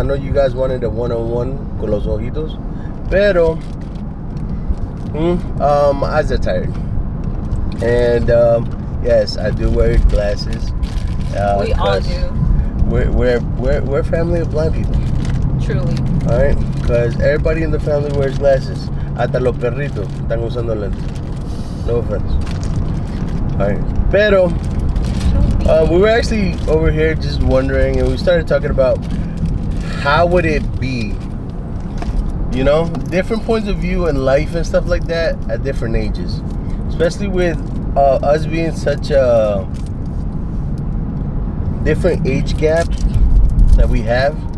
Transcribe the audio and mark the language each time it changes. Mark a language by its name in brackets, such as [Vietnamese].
[English] I know you guys wanted a one-on-one [Spanish] con los ojitos. Pero, [English] my eyes are tired. And, yes, I do wear glasses. We all do. We're a family of blind people. Truly. All right? Because everybody in the family wears glasses. [Spanish] Hasta los perritos están usando lentes. [English] No offense. Alright. [Spanish] Pero, [English] we were actually over here just wondering, and we started talking about how would it be, you know, different points of view in life and stuff like that at different ages. Especially with us being such a different age gap that we have.